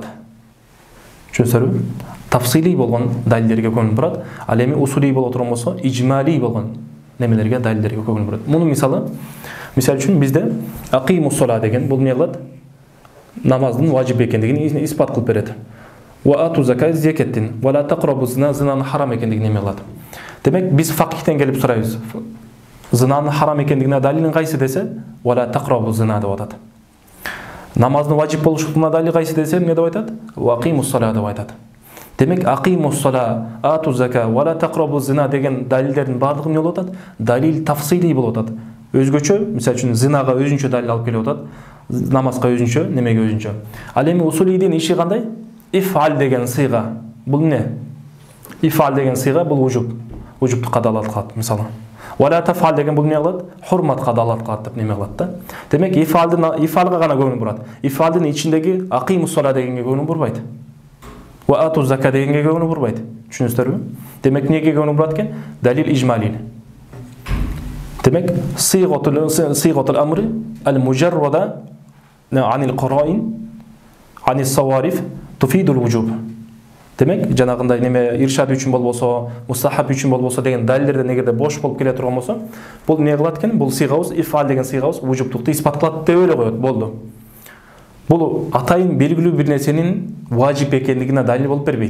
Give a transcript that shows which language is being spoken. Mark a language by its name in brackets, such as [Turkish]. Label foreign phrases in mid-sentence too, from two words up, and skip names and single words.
[Kyrgyz] Түшүнүңүздөрбү? Тафсилий болгон далилдерге көңүл бурат. Ал эми усулий боло турган болсо, ижмалий болгон немелерге, далилдерге көңүл бурат. Мунун мисалы үчүн бизде [Arabic] أقيموا الصلاة [Kyrgyz] деген бул эмне кылат? Намаздын важип экендигин испат кылып берет. [Arabic] وآتوا الزكاة закаттин, ولا تقربوا الزنا, [Kyrgyz] зинанын харам экендигин неме кылат. Демек биз факихтен келип сурайбыз. Зинанын харам экендигине далилин кайсы десе, [Arabic] ولا تقربوا الزنا [Kyrgyz] деп атат. Намаздын важип болушуна далил кайсы десе, эмне деп айтат? [Arabic] وأقيموا الصلاة [Kyrgyz] деп айтат. Демек [Arabic] أقيموا الصلاة, آتوا الزكاة, ولا تقربوا الزنا [Kyrgyz] деген далилдердин баардыгы эмне болуп атат? Далил тафсилий болуп атат. Өзгөчө, мисалы үчүн зинага өзүнчө далил алып келип атат. Намазга өзүнчө, немеге өзүнчө. Ал эми усулийдин иши кандай? Ифал деген сыйга. Бул эмне? Ифал деген сыйга бул ужуптукка далалат кылат, мисалы. [Arabic] ولا تفعل [Kyrgyz] деген бул эмне кылат? Хурматка далалат кылат деп неме кылат да. Демек ифалга гана көңүл бурат. Ифалдын ичиндеги [Arabic] أقيموا الصلاة [Kyrgyz] дегенге көңүл бурбайт. [Arabic] وآتوا الزكاة [Kyrgyz] дегенге көңүл бурбайт. Түшүнүңүздөрбү? Демек эмнеге көңүл бурат экен? Далил ижмалий. [Arabic] Демек صيغة الأمر المجردة عن القرائن عن الصوارف تفيد الوجوب. [Kyrgyz] Демек, жанагындай неме иршад үчүн болбосо, мустахаб үчүн болбосо деген далилдерден эгерде бош болуп келе турган болсо, бул эмне кылат экен? Бул сыйгабыз, ифал деген сыйгабыз вужубтукту испат кылат деп эле коет, болду. Бул атайын белгилүү бир нерсенин важип экендигине далил болуп бербейт.